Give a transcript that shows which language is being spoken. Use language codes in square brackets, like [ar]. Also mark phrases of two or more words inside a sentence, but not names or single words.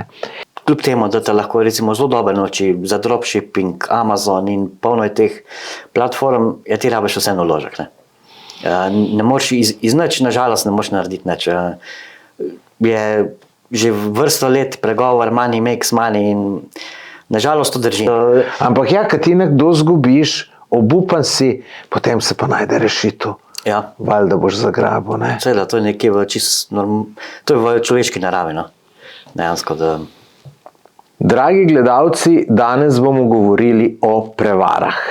[sl] Kljub temu, da te lahko recimo zelo dobro nauči za dropshipping, Amazon in polno je teh platform, ti rabiš vseeno vložek. Ne moreš iz nič, nažalost ne moreš narediti nič. Je že vrsto let pregovor [en] money makes money [sl] in nažalost to drži. Ampak ja, kad ti nekdo zgubiš, obupan si, potem se pa najde rešitev. Ja. Valjda boš zagrabil, ne? Seveda, to je nekje to je v človeški naravi, no. Dejansko, da... Dragi gledalci, danes bomo govorili o prevarah.